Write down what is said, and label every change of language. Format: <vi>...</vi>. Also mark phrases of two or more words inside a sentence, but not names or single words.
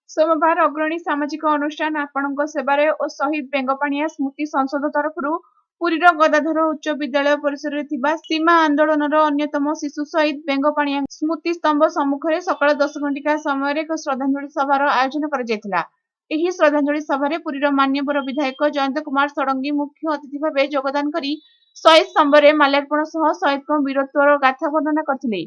<or>ସୋମବାର ଅଗ୍ରଣୀ ସାମାଜିକ ଅନୁଷ୍ଠାନ ଆପଣଙ୍କ ସେବାରେ ଓ ଶହୀଦ ବେଙ୍ଗପାଣିଆ ସ୍ମୃତି ସଂସଦ ତରଫରୁ ପୁରୀର ଗଦାଧର ଉଚ୍ଚ ବିଦ୍ୟାଳୟ ପରିସରରେ ଥିବା ସୀମା ଆନ୍ଦୋଳନର ଅନ୍ୟତମ ଶିଶୁ ଶହୀଦ ବେଙ୍ଗପାଣିଆ ସ୍ମୃତି ସ୍ତମ୍ଭ ସମ୍ମୁଖରେ ସକାଳ 10 ଘଣ୍ଟିକା ସମୟରେ ଏକ ଶ୍ରଦ୍ଧାଞ୍ଜଳି ସଭାର ଆୟୋଜନ କରାଯାଇଥିଲା। ଏହି ଶ୍ରଦ୍ଧାଞ୍ଜଳି ସଭାରେ ପୁରୀର ମାନ୍ୟବର ବିଧାୟକ ଜୟନ୍ତ କୁମାର ଷଡଙ୍ଗୀ ମୁଖ୍ୟ ଅତିଥି ଭାବେ ଯୋଗଦାନ କରି ଶହୀଦ ସ୍ତମ୍ଭରେ ମାଲ୍ୟାର୍ପଣ ସହ ଶହୀଦଙ୍କ ବୀରତ୍ୱର ଗାଥା ବର୍ଣ୍ଣନା କରିଥିଲେ।</or>